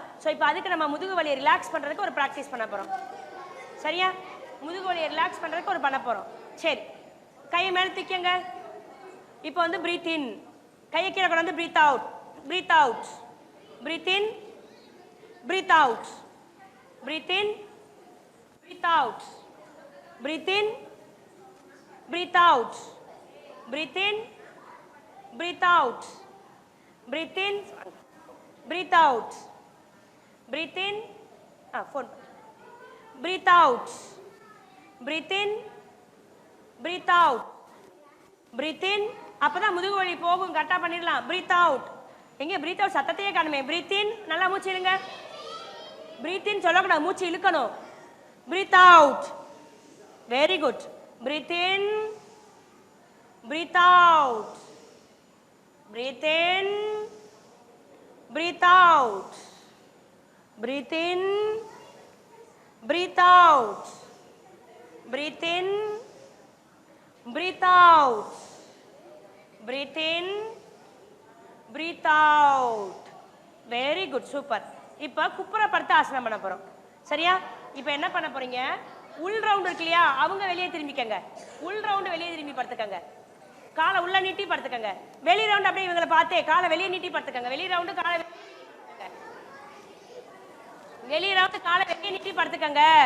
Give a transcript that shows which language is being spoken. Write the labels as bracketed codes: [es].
[ta] So இப்போ அதுக்கு நம்ம முதுகு வலியை ரிலாக்ஸ் பண்ணுறதுக்கு ஒரு ப்ராக்டிஸ் பண்ண போகிறோம். சரியா? முதுகு வலியை ரிலாக்ஸ் பண்ணுறதுக்கு ஒரு பண்ண போகிறோம். சரி, கையை மேலே தூக்கிங்க. இப்போ வந்து [en] breathe in, [ta] கையை கீழே கொண்டு வந்து [en] Breathe out, breathe out, breathe in, breathe out, breathe in, breathe out, breathe in, breathe out, breathe in, breathe out, breathe in, breathe out, breathe in, phone, breathe out, breathe in, breathe out, breathe in. [ta] அப்பதான் முதுகு வலி போகும். கரெக்டா பண்ணிடலாம். [en] breathe out. [ta] எங்க [en] breathe out [ta] சத்தத்தையே காணுமே. [en] breathe in, [ta] நல்லா மூச்சு இழுங்க. breathe in சொல்லக்கூடாது, மூச்சு இழுக்கணும். [en] breathe out. very good. breathe in, breathe out, breathe in, breathe out, breathe in, breathe out, breathe in, breathe out, breathe in, breathe out. very good, super. [ta] இப்போ குப்புற படுத்து ஆசனம் பண்ண போறோம். சரியா? இப்போ என்ன பண்ண போறீங்க? உள் ரவுண்ட் இருக்கு இல்லையா, அவங்க வெளியே திரும்பிக்கங்க. உள் ரவுண்ட் வெளியே திரும்பி படுத்துக்கங்க. காலை உள்ள நீட்டி படுத்துக்கங்க. வெளி ரவுண்ட் அப்படியே இவங்களை பார்த்தே காலை வெளியே நீட்டி படுத்துக்கங்க. வெளி ரவுண்டு காலை வெளி ரவுண்டு காலை வெளியே நீட்டி படுத்துக்கங்க.